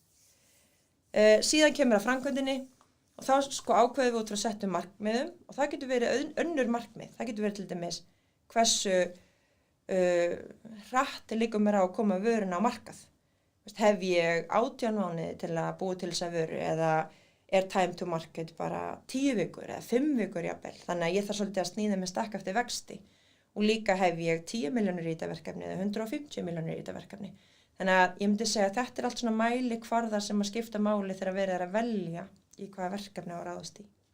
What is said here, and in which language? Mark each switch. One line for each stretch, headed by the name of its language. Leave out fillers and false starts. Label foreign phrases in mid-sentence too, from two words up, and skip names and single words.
Icelandic: Síðan kemur að framkvæmdinni og þá ákveðum við út frá settum markmiðum og það getur verið önnur markmið. Það getur verið til dæmis hversu hratt liggur mér á að koma vöruna á markað. Hef ég 18 mánuði til að búa til þessa vöru eða er
English: time to market
Icelandic: bara 10 vikur eða 5 vikur jafnvel. Þannig að ég þarf svolítið að sníða mig stakk eftir vexti. Og líka hef ég 10 milljónir í þetta verkefni eða 150 milljónir í þetta verkefni. Þannig að ég myndi segja að þetta allt svona mælikvarðar sem að skipta máli þegar verið að velja í hvaða verkefni á að ráðast í.